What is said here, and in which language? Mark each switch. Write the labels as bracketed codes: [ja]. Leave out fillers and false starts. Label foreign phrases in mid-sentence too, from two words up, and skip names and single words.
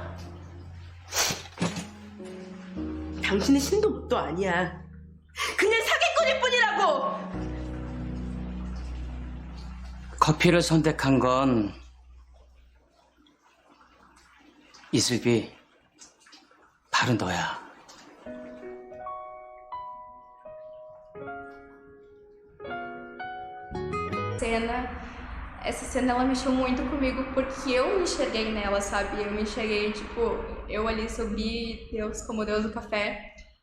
[ko] 당신은 신도못도 아니야. 그냥 사기꾼일 뿐이라고! 커피를 선택한 건 이슬비, 바로 너야. [pt] Essa cena ela mexeu muito comigo porque eu me enxerguei nela, sabe? Eu me enxerguei, tipo, eu ali subi Deus como Deus do café.